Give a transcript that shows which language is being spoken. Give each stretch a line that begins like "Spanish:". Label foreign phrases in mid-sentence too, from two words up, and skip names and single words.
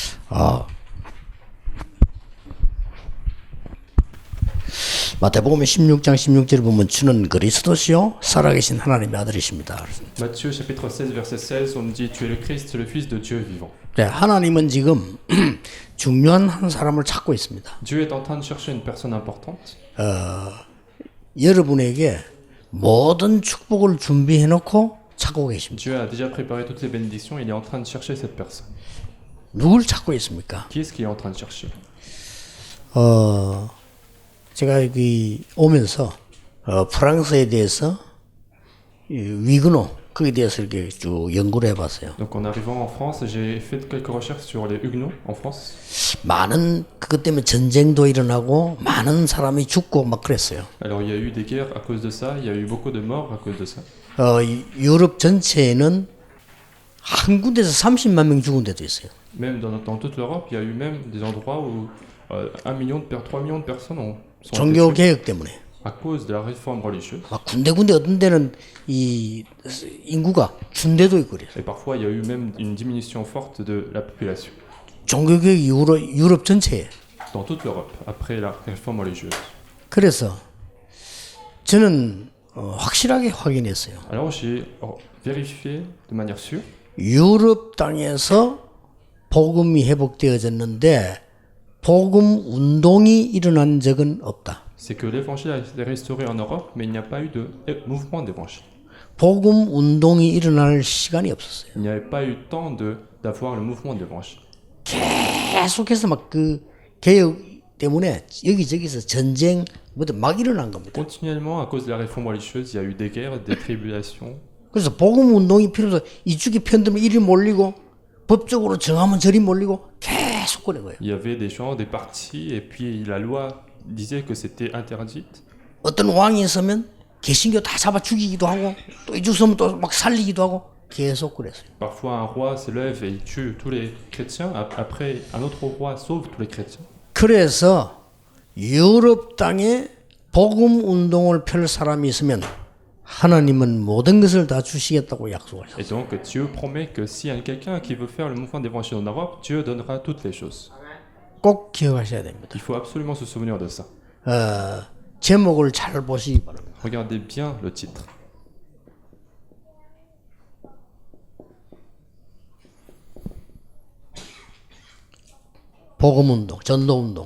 Korean: 아, 마태복음 16장 16절을 보면 주는 그리스도시요 살아계신 하나님의 아들이십니다.
French: Matthieu chapitre 16 verset 16, on nous dit tu es le Christ, le fils de Dieu vivant.
Korean: 네, 하나님은 지금 중요한 한 사람을 찾고 있습니다.
French: Dieu est en train de chercher une personne importante.
Korean: 여러분에게 모든 축복을 준비해 놓고 찾고 계십니다.
French: Dieu a déjà préparé toutes les bénédictions, il est en train de chercher cette personne.
Korean: 누굴 찾고 있습니까?
French: Qui est-ce qu'il est en train de chercher?
Korean: 제가 여기 오면서 프랑스에 대해서 위그노 거기에 대해서 이렇게 쭉 연구를 해봤어요.
French: Donc en arrivant en France, j'ai fait quelques recherches sur les Huguenots en France.
Korean: 많은 그것 때문에 전쟁도 일어나고 많은 사람이 죽고 막 그랬어요.
French: Alors il y a eu des guerres à cause de ça, il y a eu beaucoup de morts à cause de ça.
Korean: 유럽 전체에는 한 군데서 30만 명 죽은 데도 있어요.
French: Même dans toute l'Europe, il y a eu même des endroits où 3 millions de personnes sont
Korean: 종교
French: été tuées
Korean: 개혁 때문에
French: à cause de la réforme religieuse.
Korean: 막 군데군데 어떤 데는 이 인구가 준대도 있고 그래요.
French: Et parfois, il y a eu même une diminution forte de la population
Korean: 종교 개혁 이후로 유럽 전체에.
French: dans toute l'Europe après la réforme religieuse.
Korean: 그래서 저는 확실하게 확인했어요.
French: Alors j'ai vérifié de manière sûre.
Korean: 유럽 땅에서 복음이 회복되어졌는데 복음 운동이 일어난 적은 없다.
French: C'est que l'évangile a été restauré en Europe, mais il n'y a pas eu de mouvement d'évangile.
Korean: 복음 운동이 일어날 시간이 없었어요.
French: Il n'y avait pas eu temps d'avoir le mouvement d'évangile.
Korean: 계속해서 막 그 개혁 때문에 여기저기서 전쟁 막 일어난 겁니다.
French: Continuellement, à cause de la réforme religieuse, il y a eu des guerres, des tribulations.
Korean: 그래서 복음 운동이 필요해서 이쪽이 편들면 이리 몰리고 법적으로 정하면 저리 몰리고 계속 그런 거예요.
French: Il y avait des gens, des partis, et puis la loi disait que c'était interdite.
Korean: 어떤 왕이 있으면 개신교 다 잡아 죽이기도 하고 또 이쪽 서면 또 막 살리기도 하고 계속 그랬어요.
French: Parfois, un roi se lève et il tue tous les chrétiens. Après, un autre roi sauve tous les chrétiens.
Korean: 그래서 유럽 땅에 복음 운동을 펼 사람이 있으면 하나님은 모든 것을 다 주시겠다고 약속하셨어요.
French: Et donc, Dieu promet que s'il y a quelqu'un qui veut faire le mouvement d'évangile en Europe, Dieu donnera toutes les choses.
Korean: 꼭 기억하셔야 됩니다.
French: Il faut absolument se souvenir de ça.
Korean: 제목을 잘 보시기 바랍니다.
French: Regardez bien le titre.
Korean: 복음 운동, 전도 운동.